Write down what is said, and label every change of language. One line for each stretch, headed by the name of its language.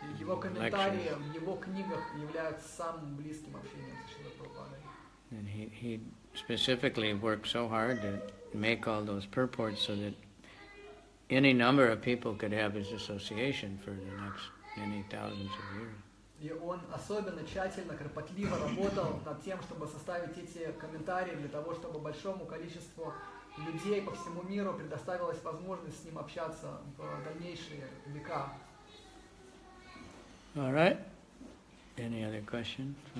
Russian: Его комментарии в его книгах являются самым близким общением с Шрилой Прабхупадой.
English: And he specifically worked so hard to make all those purports so that any number of people could have his association for the next many thousands of years.
Russian: И он особенно тщательно, кропотливо работал над тем, чтобы составить эти комментарии для того, чтобы большому количеству людей по всему миру предоставилась возможность с ним общаться в дальнейшие века.
English: All right. Any other questions?